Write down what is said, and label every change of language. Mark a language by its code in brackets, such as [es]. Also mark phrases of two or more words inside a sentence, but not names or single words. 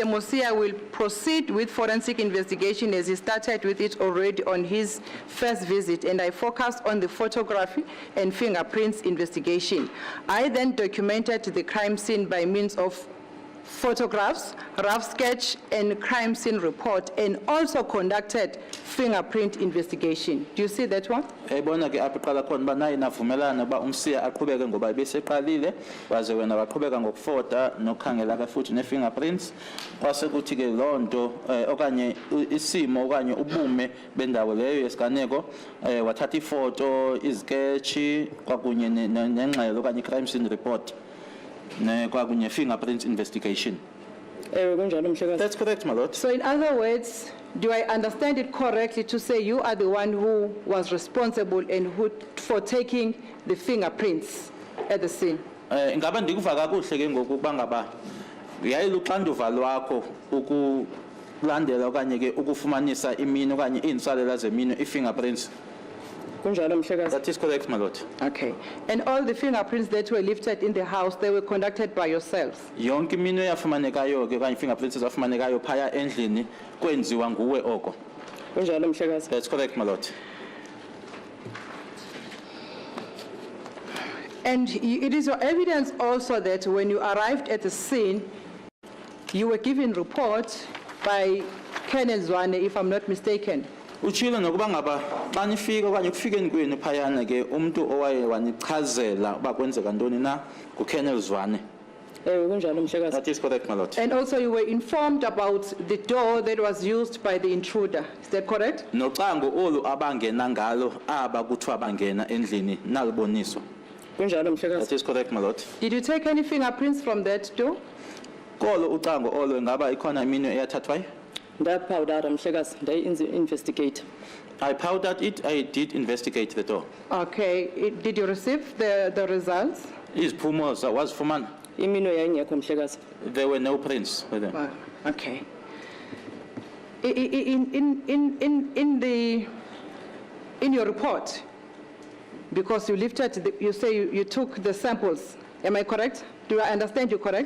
[en] Mosia will proceed with forensic investigation as he started with it already on his first visit, and I focused on the photography and fingerprints investigation. I then documented the crime scene by means of photographs, rough sketch, and crime scene report, and also conducted fingerprint investigation. Do you see that one? [xh] Ebona ke apho qala khona banayi navumelana ba umsiya aqhubeke ngoba beseqalile waze wena waqhubeka ngokufota nokhangela ke futhi ne fingerprints kwase kuthi ke lonto okanye isimo okanye ubume bendawo leyo yesiganeko wathatha ifoto iziketchi kwakunye nengxelo okanye [en] crime scene report [xh] ne kwakunye [en] fingerprint investigation. That's correct, my lord. So in other words, do I understand it correctly to say you are the one who was responsible and who for taking the fingerprints at the scene? [xh] Ingaba ndikuva kakuhle ke ngokuba ngaba yayiluxanduva lwakho ukulandela okanye ke ukufumanisa imino okanye insalela zemino ifingerprints. [en] That is correct, my lord. Okay. And all the fingerprints that were lifted in the house, they were conducted by yourselves? [xh] Yonke imino yafumanekayo ke okanye fingerprints ezafumanekayo phaya endlini kwenziwa nguwe oko. [en] That's correct, my lord. And it is your evidence also that when you arrived at the scene, you were given report by Colonel Zwane, if I'm not mistaken. [xh] Uchilo nokuba ngaba xa nifika okanye kufikeni kwenu phayana ke umuntu owaye wanichazela uba kwenzeka ntoni na nguKolonel Zwane. [en] That is correct, my lord. And also you were informed about the door that was used by the intruder. Is that correct? [xh] Noxango olu abangena ngalo aba kuthiwa bangena endlini naluboniso. [en] That is correct, my lord. Did you take any fingerprints from that door? [xh] Kolo uxango olo ngaba ikhona imino eyathathwayo? [en] Investigate. I powdered it, I did investigate the door. Okay, did you receive the results? [xh] Iziphumo wazifumana. [en] There were no prints with them. Okay. In your report, because you lifted, you say you took the samples, am I correct? Do I understand you correct?